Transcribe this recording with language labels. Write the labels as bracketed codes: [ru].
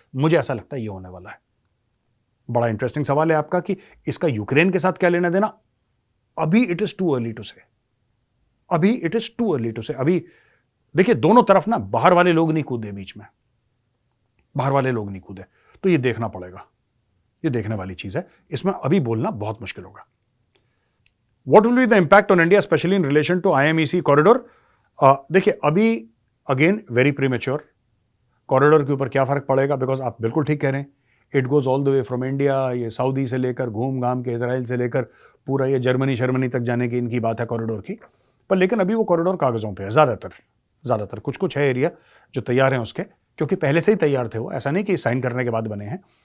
[hi] मुझे ऐसा लगता है ये होने वाला है. बड़ा इंटरेस्टिंग सवाल है आपका कि इसका यूक्रेन के साथ क्या लेना देना. [en] अभी it is too early to say, अभी it is too early to say. [hi] अभी देखिए दोनों तरफ ना बाहर वाले लोग नहीं कूदे, बीच में बाहर वाले लोग नहीं कूदे, तो ये देखना पड़ेगा. ये देखने वाली चीज है, इसमें अभी बोलना बहुत मुश्किल होगा. [en] What will be the impact on India, especially in relation to IMEC corridor? [hi] देखिए अभी [en] Again very premature. [hi] कॉरिडोर के ऊपर क्या फर्क पड़ेगा, बिकॉज आप बिल्कुल ठीक कह रहे हैं, [en] It goes all the way from India. [hi] ये सऊदी से लेकर घूम घाम के इजराइल से लेकर पूरा ये जर्मनी तक जाने की इनकी बात है कॉरिडोर की. पर लेकिन अभी वो कॉरिडोर कागजों पे है ज़्यादातर. कुछ है एरिया जो तैयार हैं उसके, क्योंकि पहले से ही तैयार थे वो, ऐसा नहीं कि साइन करने के बाद बने हैं.